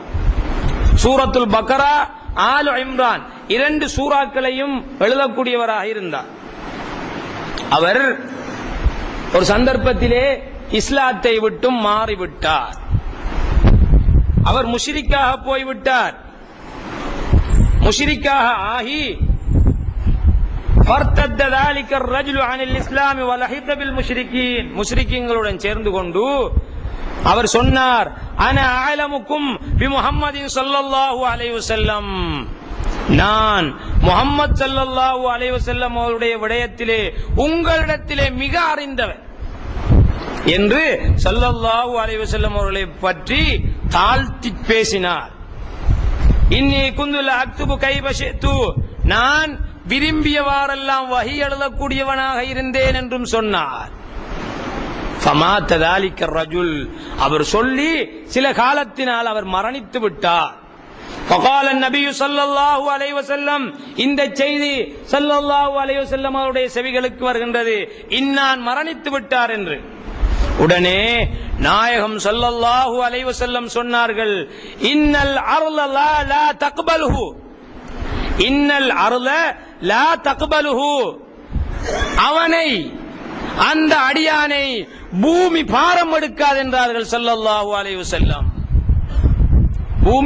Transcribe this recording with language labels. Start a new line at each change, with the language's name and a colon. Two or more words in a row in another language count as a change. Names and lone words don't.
Tamil: சூரத்துல் பக்கரா, ஆல் இம்ரான் 2 சூறாக்களையும் எழுதக்கூடியவராக இருந்தார். அவர் ஒரு சந்தர்ப்பத்திலே இஸ்லாத்தை விட்டும் மாறிவிட்டார். அவர் முஷ்ரிக்காக போய்விட்டார். முஷ்ரிக்காக ஆகி
Arabic: ஃபர்தத்த ذلك الرجل عن الاسلام ولحق بالمشركين,
Tamil: முஷ்ரிக்கீங்களுடன் சேர்ந்து கொண்டு அவர் சொன்னார்,
Arabic: أنا أعلمكم بمحمد صلى الله عليه وسلم,
Tamil: நான் முஹம்மது
Arabic: صلى الله عليه وسلم
Tamil: அவருடைய விடயத்திலே உங்களிடத்திலே மிக அறிந்தவர் என்று
Arabic: صلى الله عليه وسلم
Tamil: அவர்களை பற்றி தாழ்த்தி பேசினார்.
Arabic: إني كنت لأكتب كيف شئت,
Tamil: நான் விரும்பியவாறெல்லாம் வஹி எழுதக்கூடியவனாக இருந்தேன் என்றும் சொன்னார்.
Arabic: ஃபமாத ذلك الرجل,
Tamil: அவர் சொல்லி சில காலத்தினால் அவர் மரணித்து விட்டார்.
Arabic: فقال النبي صلى الله عليه وسلم,
Tamil: இந்த செய்தி
Arabic: صلى الله عليه وسلم
Tamil: அவருடைய செவிகளுக்கு வருகின்றது, இன்னான் மரணித்து விட்டார் என்று. உடனே நாயகம்
Arabic: صلى الله عليه وسلم
Tamil: சொன்னார்கள்,
Arabic: إن الأرض لا تقبله, إن الأرض لا تقبله,
Tamil: அவனை, அந்த அடியானை பூமி பாரம் எடுக்காது என்றார்கள்
Arabic: صلى الله عليه وسلم.